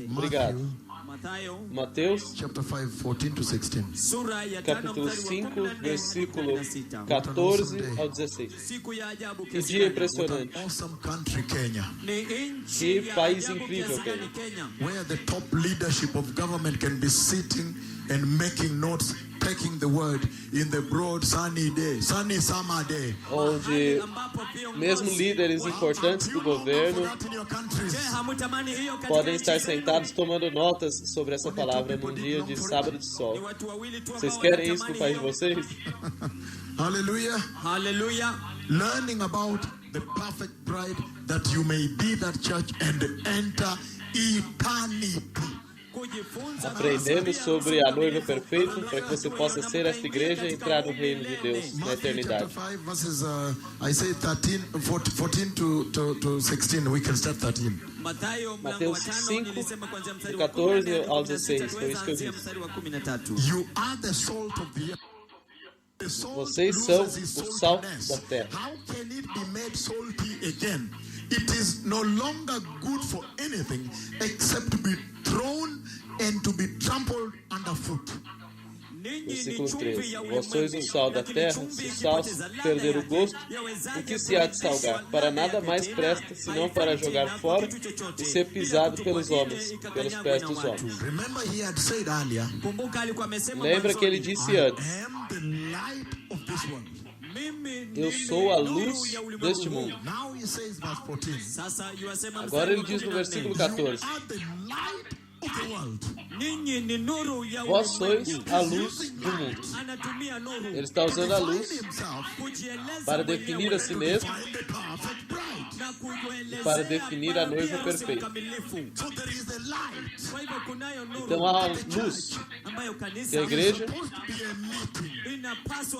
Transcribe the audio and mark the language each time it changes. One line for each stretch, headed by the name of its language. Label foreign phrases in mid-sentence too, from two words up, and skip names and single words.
Portuguese: Obrigado.
Swahili: Mathayo
Portuguese: Mateus,
English: chapter 5, 14 to 16.
Swahili: sura ya 5
Portuguese: capítulo
Swahili: mstari wa 5, 14
Portuguese: versículo
Swahili: na 16.
Portuguese: 14 ao 16.
Swahili: Siku ya ajabu
Portuguese: Que
Swahili: kiasi
Portuguese: dia
Swahili: gani?
Portuguese: impressionante.
English: Awesome country, Kenya,
Swahili: Ni nchi
Portuguese: Que
Swahili: ya
Portuguese: país
Swahili: ajabu
Portuguese: incrível,
Swahili: kiasi gani Kenya. Kenya?
English: where the top leadership of government can be sitting and making notes, taking the word in the broad sunny day, sunny summer day.
Portuguese: Onde
Swahili: Ambapo viongozi-
Portuguese: mesmo líderes importantes do governo
English: That in your countries.
Swahili: Je, hamutamani hiyo katika
Portuguese: podem
Swahili: nchi
Portuguese: estar
Swahili: zenu?
Portuguese: sentados tomando notas sobre essa palavra num dia de sábado de
Swahili: Ni
Portuguese: sol.
Swahili: watu wawili tu
Portuguese: Vocês
Swahili: ambao
Portuguese: querem isso no
Swahili: wanatamani
Portuguese: país de
Swahili: hiyo.
Portuguese: vocês?
English: Hallelujah.
Swahili: Haleluya.
English: Learning about the perfect bride that you may be that church and enter eternity.
Swahili: Kujifunza
Portuguese: Aprendendo sobre a noiva perfeita para que você possa ser esta igreja e entrar no reino de Deus na
English: Matthew
Portuguese: eternidade.
English: chapter 5 verses, I say 14 to 16. We can start 13.
Swahili: Mathayo mlango wa
Portuguese: Mateus 5 5,
Swahili: nilisema kuanzia mstari
Portuguese: do
Swahili: wa 14 14
Portuguese: ao 16, foi isso que eu
Swahili: tuanze
Portuguese: disse.
Swahili: mstari wa 13.
English: You are the salt of the earth. The salt
Portuguese: Vocês são
English: loses its
Portuguese: o sal
English: saltiness.
Portuguese: da terra.
English: How can it be made salty again? It is no longer good for anything except to be thrown and to be trampled underfoot.
Swahili: Ninyi ni
Portuguese: Versículo
Swahili: chumvi 13. ya
Portuguese: Vós sois o
Swahili: ulimwengu,
Portuguese: sal da
Swahili: lakini
Portuguese: terra,
Swahili: chumvi
Portuguese: se o sal
Swahili: ikipoteza ladha
Portuguese: perder o
Swahili: yake,
Portuguese: gosto,
Swahili: yawezaje
Portuguese: o que se há de
Swahili: kurudishwa
Portuguese: salgar?
Swahili: ladha
Portuguese: Para nada
Swahili: yake
Portuguese: mais
Swahili: tena?
Portuguese: presta, senão para
Swahili: Haifai
Portuguese: jogar
Swahili: tena
Portuguese: fora
Swahili: kwa kitu chochote,
Portuguese: e ser
Swahili: bila
Portuguese: pisado
Swahili: kutupwa
Portuguese: pelos
Swahili: nje,
Portuguese: homens, pelos
Swahili: ikakanyagwa
Portuguese: pés
Swahili: na
Portuguese: dos
Swahili: watu.
Portuguese: homens.
English: Remember, he had said earlier,
Swahili: Kumbuka alikuwa amesema
Portuguese: Lembra que ele
Swahili: mwanzoni,
Portuguese: disse
English: I
Portuguese: antes:
English: am the light of this world.
Swahili: mimi
Portuguese: Eu
Swahili: ndimi
Portuguese: sou a
Swahili: nuru
Portuguese: luz
Swahili: ya ulimwengu
Portuguese: deste
Swahili: huu.
Portuguese: mundo.
English: Now he says, verse 14,
Swahili: Sasa yuasema
Portuguese: Agora
Swahili: mstari
Portuguese: ele
Swahili: wa
Portuguese: diz no 14, versículo
English: you 14: are the light of the world.
Swahili: ninyi ni nuru ya
Portuguese: Vós sois
Swahili: ulimwengu.
Portuguese: a luz do mundo.
Swahili: Anatumia nuru
Portuguese: Ele está usando a luz
English: Define himself
Swahili: kujieleza
Portuguese: para
Swahili: mwenyewe,
Portuguese: definir a si mesmo
English: by the perfect bride.
Swahili: na kuelezea
Portuguese: para definir a
Swahili: bibi
Portuguese: noiva
Swahili: harusi
Portuguese: perfeita.
Swahili: mkamilifu.
English: So there is a light.
Swahili: Kwa hivyo kunayo nuru
Portuguese: Então há luz,
Swahili: ambayo
Portuguese: que a
Swahili: kanisa
Portuguese: igreja,
English: Supposed to be emitting.
Swahili: inapaswa